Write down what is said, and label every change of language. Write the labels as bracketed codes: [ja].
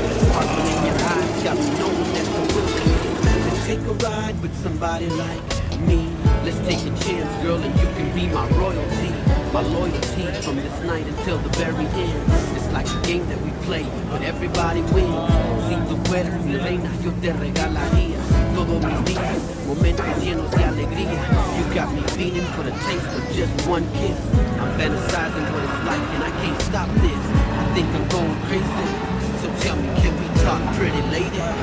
[en] Sparkling in your eyes got me knowing that you're willing to take a ride with somebody like me. Let's take a chance, girl, and you can be my royalty, my loyalty from this night until the very end. It's like a game that we play, but everybody wins. [es] Si tú fueras mi reina, yo te regalaría todos mis días, momentos llenos de alegría. [en] You got me feeling for the taste of just one kiss. I'm fantasizing what it's like, and I can't stop this. I think I'm going crazy. So tell me, can we talk, pretty lady?